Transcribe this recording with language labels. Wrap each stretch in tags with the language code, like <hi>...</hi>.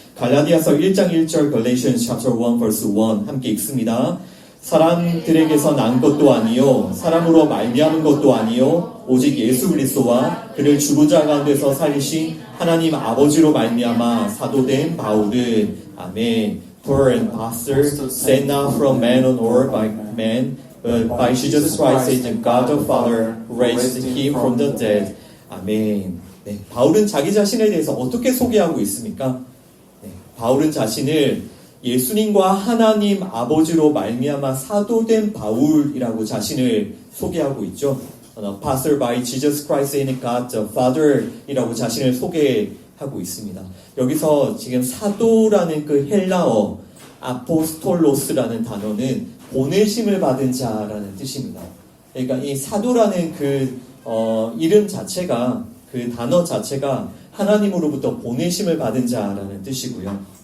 <ko>갈라디아서 1장 1절</ko> <en>Galatians chapter 1 verse 1</en> <ko>함께 읽습니다. 사람들에게서 난 것도 아니요 사람으로 말미암은 것도 아니요 오직 예수 그리스도와 그를 죽은 자 가운데서 살리신 하나님 아버지로 말미암아 사도된 바울은 아멘.</ko> <en>For an apostle sent not from man or by man but by Jesus Christ and God the Father raised him from the dead.</en> <ko>아멘. 네, 바울은 자기 자신에 대해서 어떻게 소개하고 있습니까? 네, 바울은 자신을 예수님과 하나님 아버지로 말미암아 사도된 바울이라고 자신을 소개하고 있죠.</ko> <en>Apostle by Jesus Christ and God the Father</en> <ko>이라고 자신을 소개하고 있습니다. 여기서 지금 사도라는 그 헬라어 아포스톨로스라는 단어는 보내심을 받은 자라는 뜻입니다. 그러니까 이 사도라는 그 이름 자체가, 그 단어 자체가 하나님으로부터 보내심을 받은 자라는 뜻이고요.</ko>